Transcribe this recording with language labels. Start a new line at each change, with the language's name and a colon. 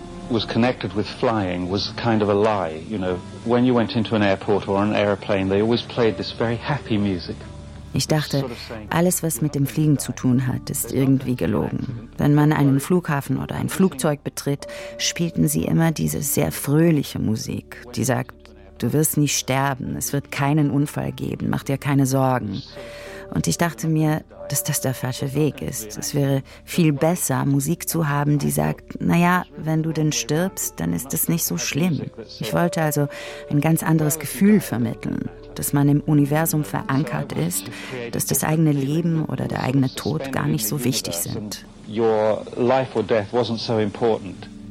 English: Was connected with flying was kind of a lie, you know. When you went into an airport or an airplane, they always played this very happy music.
German: Ich dachte, alles, was mit dem Fliegen zu tun hat, ist irgendwie gelogen. Wenn man einen Flughafen oder ein Flugzeug betritt, spielten sie immer diese sehr fröhliche Musik, die sagt, du wirst nicht sterben, es wird keinen Unfall geben, mach dir keine Sorgen. Und ich dachte mir, dass das der falsche Weg ist. Es wäre viel besser, Musik zu haben, die sagt, naja, wenn du denn stirbst, dann ist das nicht so schlimm. Ich wollte also ein ganz anderes Gefühl vermitteln, dass man im Universum verankert ist, dass das eigene Leben oder der eigene Tod gar nicht so wichtig sind.
English: Your life or death wasn't so important.